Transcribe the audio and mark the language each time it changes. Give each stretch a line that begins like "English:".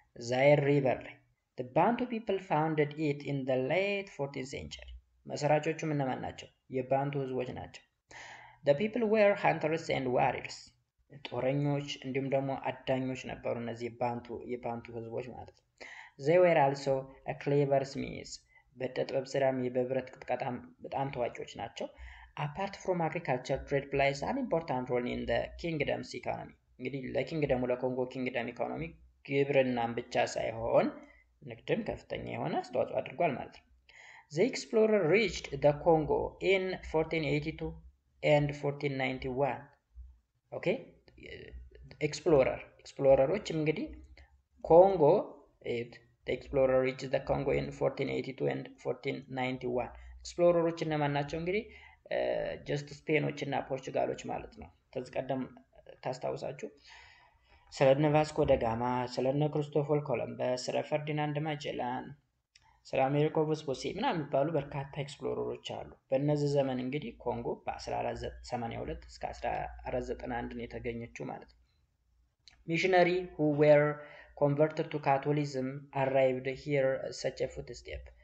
Amharic: ዛይር ሪቨር ላይ።
English: The Bantu people founded it in the late 14th century.
Amharic: መሰራቾቹም እነማን ናቸው? የባንቱ ህዝቦች ናቸው።
English: The people were hunters and warriors.
Amharic: ጦረኞች እንዲሁም ደግሞ አዳኞች ነበሩ እነዚህ የባንቱ ህዝቦች ማለት ነው።
English: They were also a clever smiths.
Amharic: በጥበብ ስራም በብረት ቅጥቀጣም በጣም ታዋቂዎች ናቸው።
English: Apart from agriculture, trade plays an important role in the kingdom's economy.
Amharic: እንግዲህ ለኪንግደሙ ለኮንጎ ኪንግደም ኢኮኖሚ ግብርናን ብቻ ሳይሆን ንግድም ከፍተኛ የሆነ አስተዋጽኦ አድርጓል ማለት ነው።
English: The explorer reached the Congo in 1482 and 1491.
Amharic: ኦኬ ኤክስፕሎረሮችም እንግዲህ ኮንጎ
English: the explorer reached the Congo in 1482 and 1491.
Amharic: ኤክስፕሎረሮች እነማን ናቸው? እንግዲህ ጀስት ስፔኖች እና ፖርቹጋሎች ማለት ነው። ከዚህ ቀደም ታስታውሳችሁ ስለነ ቫስኮ ደጋማ፣ ስለነ ክሪስቶፈር ኮሎምበስ፣ ስለ ፈርዲናንድ ማጀላን፣ ስለ አሜሪኮ ቬስፑሲ ምናምን የሚባሉ በርካታ ኤክስፕሎረሮች አሉ። በእነዚህ ዘመን እንግዲህ ኮንጎ በ1482 እስከ 1491 ነው የተገኘችው ማለት ነው። ሚሽነሪ
English: who were converted to Catholicism arrived here such a footstep.